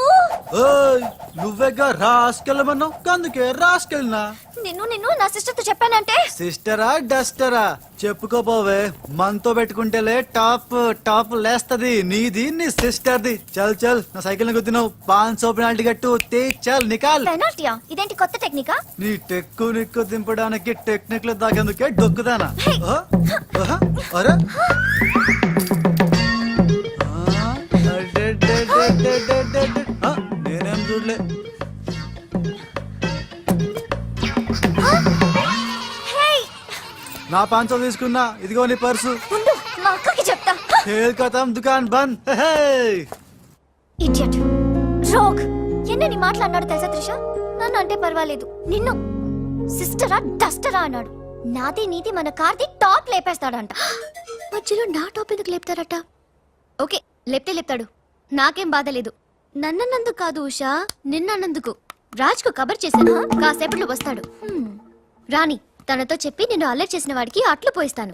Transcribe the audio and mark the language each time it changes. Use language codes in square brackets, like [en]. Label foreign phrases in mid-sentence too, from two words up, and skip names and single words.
[te] ఓయ్ నువ్వేగా రాసుకెళ్ళమన్నావు అందుకే రాసుకెళ్ళినా నిన్ను నా సిస్టర్ తో చెప్పానంటే సిస్టరా డస్టరా చెప్పుకోపోవే మనతో పెట్టుకుంటేలే టాప్ టాప్ లేస్తది నీది నీ సిస్టర్ది [hi] चल चल [te] నా సైకిల్ గుద్దినావు 500 పెనాల్టీ కట్టు తే [hi] चल निकाल [te] పెనాల్టీయా ఇదేంటి కొత్త టెక్నికా నీ టెక్కు నిక్కు దింపడానికి టెక్నిక్ లో దాగేందుకే డొక్కుదానా ఆ? ఆహా? అరే ఆ? అడెడెడెడెడెడెడె. ఆ, నేనేం చూడలే హే నా 500 తీసుకున్నా ఇదిగో నీ పర్సు ఉండు మా అక్కకి చెప్తా [hi] खेल खतम दुकान बंद है [en] idiot rogue [te] ఎన్నని మాట్లాడినాడు తెలుసా త్రిష నన్ను అంటే పర్వాలేదు నిన్ను సిస్టరా డస్టరా అన్నాడు నాది నీది మన కార్ది టాప్ లేపేస్తాడంట మధ్యలో నా టాప్ ఎందుకు లేపుతారట ఓకే లేపితే లేపుతాడు నాకేం బాధ లేదు నన్నన్నందుకు కాదు ఉషా నిన్నన్నందుకు రాజ్కు కబర్ చేశాను కాసేపట్లో వస్తాడు రాణి తనతో చెప్పి నిన్ను అల్లరి చేసిన వాడికి అట్లు పోయిస్తాను